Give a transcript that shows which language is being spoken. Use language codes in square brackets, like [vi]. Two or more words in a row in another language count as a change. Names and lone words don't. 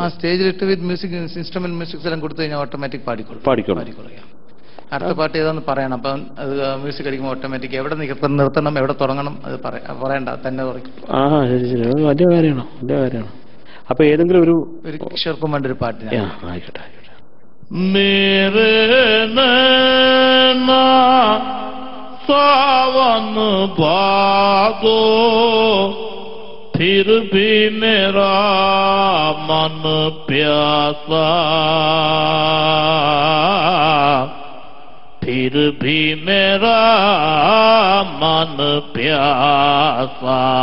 [ml] സ്റ്റേജിലിട്ട് [en] with music, instrument musics [ml] എല്ലാം കൊടുത്തു കഴിഞ്ഞാൽ ഓട്ടോമാറ്റിക് പാടിക്കോളും. അടുത്ത പാട്ട് ഏതാന്ന് പറയണം. അപ്പം അത് മ്യൂസിക് അടിക്കുമ്പോൾ ഓട്ടോമാറ്റിക് എവിടെ നിർത്തണം, എവിടെ തുടങ്ങണം അത് പറയണ്ട, തന്നെ പറയും. വലിയ കാര്യമാണോ? വലിയ കാര്യമാണോ? അപ്പൊ ഏതെങ്കിലും ഒരു കിഷോർ കുമാറിന്റെ ഒരു പാട്ട് ആയിക്കോട്ടെ. [hi] मेरे नैना सावन भादो फिर भी मेरा मन प्यासा, फिर भी मेरा मन प्यासा।